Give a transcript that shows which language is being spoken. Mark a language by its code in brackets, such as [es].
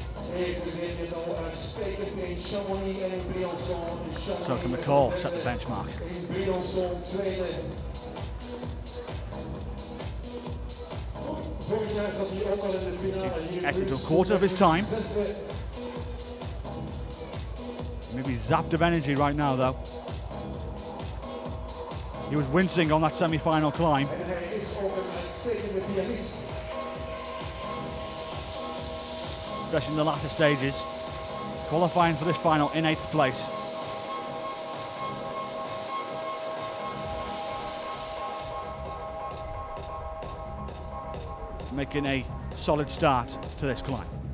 [nl] Hij deed dit al uitstekend in Chamonix en in Briançon. [en] So can McCall set the benchmark. [nl] In Briançon tweede. Vorig jaar zat hij ook al in de finale hier. [en] He's to a quarter of his time. Maybe zapped of energy right now though. He was wincing on that semi-final climb. [nl] En hij is ook een uitstekende pianist. [en] Especially in the latter stages. Qualifying for this final in 8th place. Making a solid start to this climb.